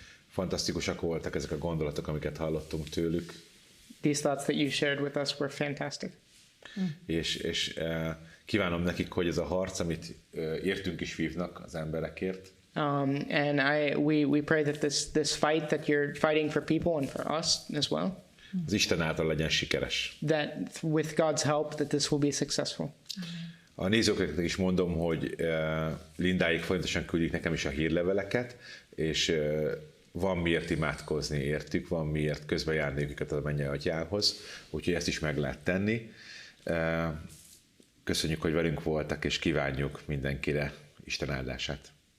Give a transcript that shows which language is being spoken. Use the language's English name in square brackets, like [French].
[Hungarian] Fantasztikusak voltak ezek a gondolatok, amiket hallottunk tőlük. [English] These thoughts that you shared with us were fantastic. [Hungarian] És kívánom nekik, hogy ez a harc, amit értünk is vívnak az emberekért. [English] And we pray that this fight that you're fighting for people and for us as well. [Hungarian] Az Isten által legyen sikeres. [English] That with God's help that this will be successful. [Hungarian] A nézőknek is mondom, hogy Lindáig folyamatosan küldik nekem is a hírleveleket, és van miért imádkozni értük, van miért közbejárni őket a mennyei atyához, úgyhogy ezt is meg lehet tenni. Köszönjük, hogy velünk voltak, és kívánjuk mindenkire Isten áldását.